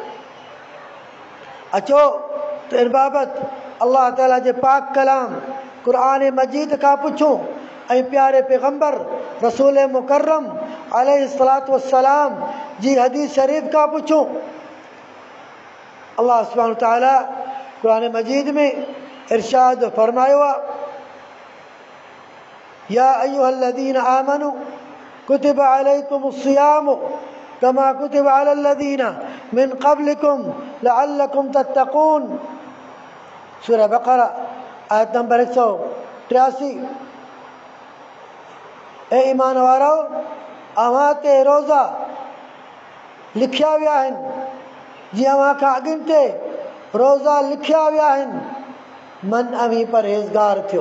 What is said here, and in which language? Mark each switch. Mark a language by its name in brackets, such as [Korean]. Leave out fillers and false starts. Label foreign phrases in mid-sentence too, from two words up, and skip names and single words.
[Sindhi] अचो त इन बाबति अल्लाह ताला जे पाक कलाम क़ुरान मजीद खां पुछूं ऐं प्यारे पैगम्बर रसूल मुकर्रम [Arabic] عليه الصلاة والسلام [Sindhi] जी हदीस शरीफ़ खां पुछूं। अल्लाह सुब्हानहु तआला क़ुरान मजीद में इरशाद फरमायो आहे, [Arabic] يا أيها الذين آمنوا كتب عليكم الصيام كما كتب على الذين من قبلكم لعلكم تتقون. [Sindhi] सूरह बक़रा आयत नंबर 183। ए ईमान वारो, अव्हां ते रोज़ा लिखिया विया आहिनि जीअं अव्हां खां अॻिनि ते रोज़ा लिखिया विया आहिनि, मन अवी परहेज़गार थियो।